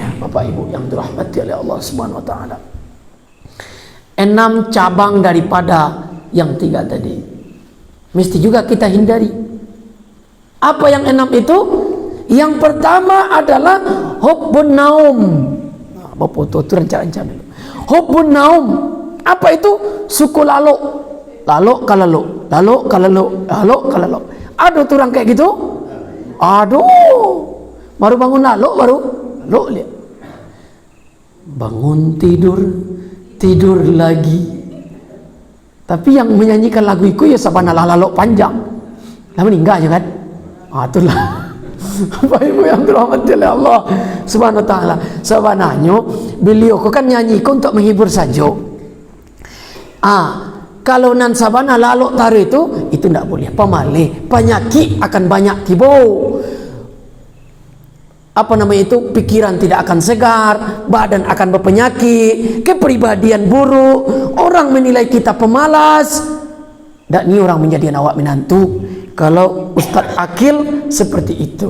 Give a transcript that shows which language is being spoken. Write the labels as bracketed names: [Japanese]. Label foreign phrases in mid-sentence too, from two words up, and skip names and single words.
[Indonesian] Bapak Ibu yang dirahmati oleh Allah [Arabic] سبحانه وتعالى. [Indonesian] 6 cabang daripada yang 3 tadi mesti juga kita hindari. Apa yang 6 itu? Yang pertama adalah [Arabic] حب النوم. [Indonesian] Bapak tu rencana dulu. [Arabic] حب النوم. [Indonesian] Apa itu? [Minangkabau] Suku lalok. Lalok kalalok. Lalok kalalok. Lalok kalalok. [Indonesian] Ada tuh orang kayak gitu? Aduh. Baru bangun lalok, baru lalok lihat. Bangun tidur, tidur lagi. Tapi yang menyanyikan lagu itu ya [Minangkabau] sabana lalok panjang. [Indonesian] Lah meninggal je kan? Itulah. Bapak Ibu yang dirahmati oleh Allah [Arabic] سبحانه وتعالى. [Indonesian] Sebenarnya beliau kan nyanyi untuk menghibur saja. Kalau [Minangkabau] nan sabana lalok taru [Indonesian] itu tidak boleh. Pemale, penyakit akan banyak tiba. Apa namanya itu? Pikiran tidak akan segar, badan akan berpenyakit, kepribadian buruk, orang menilai kita pemalas. Dan ini orang menjadi awak menantu kalau Ustaz Akil seperti itu.